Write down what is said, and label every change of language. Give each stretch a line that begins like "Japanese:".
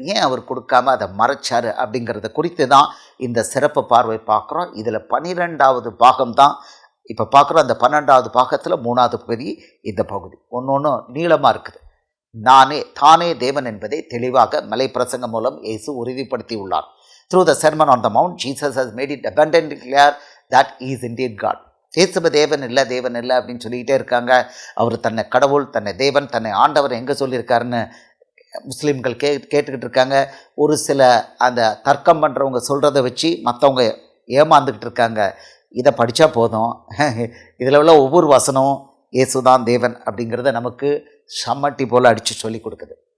Tamil: ஏன் அவர் கொடுக்காம அதை மறைச்சார் அப்படிங்கிறத குறித்து தான் இந்த சிறப்பு பார்வை பார்க்குறோம். இதில் 12வது பாகம் தான் இப்போ பார்க்குறோம். அந்த 12வது பாகத்தில் 3வது பகுதி இந்த பகுதி. ஒன்று நீளமாக இருக்குது. தானே தேவன் என்பதை தெளிவாக மலை பிரசங்கம் மூலம் இயேசு உறுதிப்படுத்தி உள்ளார்.
English: Through the Sermon on the Mount, Jesus has made it abundantly clear that he is indeed God.
Tamil: இயேசுப தேவன் இல்லை அப்படின்னு சொல்லிக்கிட்டே இருக்காங்க. அவர் தன்னை கடவுள், தன்னை தேவன், தன்னை ஆண்டவர் எங்கே சொல்லியிருக்காருன்னு முஸ்லீம்கள் கேட்டுக்கிட்டு இருக்காங்க. ஒரு சில அந்த தர்க்கம் பண்ணுறவங்க சொல்கிறத வச்சு மற்றவங்க ஏமாந்துக்கிட்டு இருக்காங்க. இதை படித்தா போதும், இதில் உள்ள ஒவ்வொரு வசனமும் இயேசுதான் தேவன் அப்படிங்கிறத நமக்கு சம்மட்டி போல் அடித்து சொல்லி கொடுக்குது.